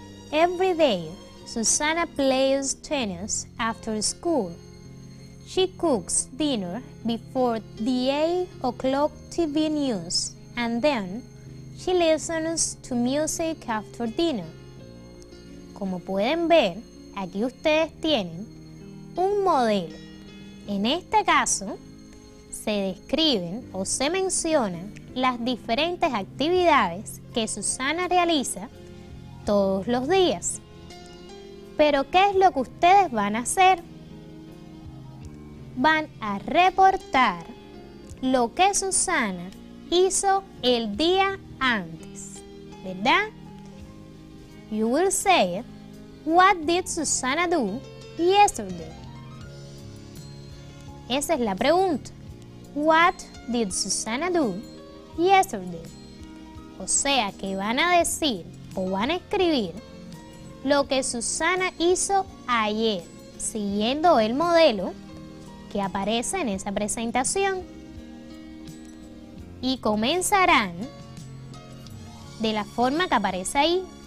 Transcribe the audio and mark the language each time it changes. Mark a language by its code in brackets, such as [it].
[en] Every day, Susana plays tennis after school. She cooks dinner before the 8 o'clock TV news, and then she listens to music after dinner. [es] Como pueden ver, aquí ustedes tienen un modelo. En este caso, se describen o se mencionan las diferentes actividades que Susana realiza todos los días. Pero ¿qué es lo que ustedes van a hacer? Van a reportar lo que Susana hizo el día antes, ¿verdad? [en] You will say, what did Susana do yesterday? [es] Esa es la pregunta. [en] What did Susana do yesterday? [es] O sea que van a decir o van a escribir lo que Susana hizo ayer, siguiendo el modelo que aparece en esa presentación. Y comenzarán de la forma que aparece ahí.